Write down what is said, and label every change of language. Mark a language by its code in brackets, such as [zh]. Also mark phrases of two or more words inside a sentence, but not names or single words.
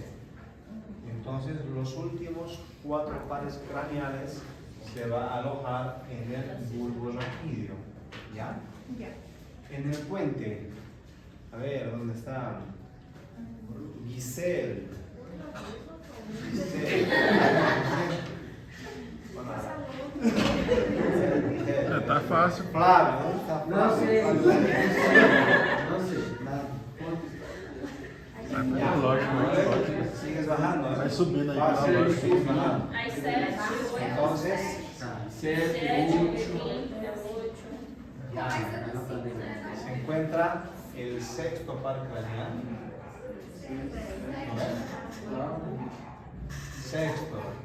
[es] Entonces los últimos 4 pares craneales se va a alojar en el bulbo raquídeo. ¿Ya? Ya. En el puente, a ver, ¿dónde está? Giselle. [pt] Tá fácil. [es] Flávio, ¿dónde está [pt] Não sei. [es] Flávio? [pt] Não sei. É lógico, né? Lógico. [es] Sigues bajando. [pt] Vai subindo aí, Vai, tá [es] sigue, lógico. sigue bajando. [pt] Aí 7, 8, [es] Entonces, 7, 7, 8. 8. se encuentra el sexto par craneal. Sexto.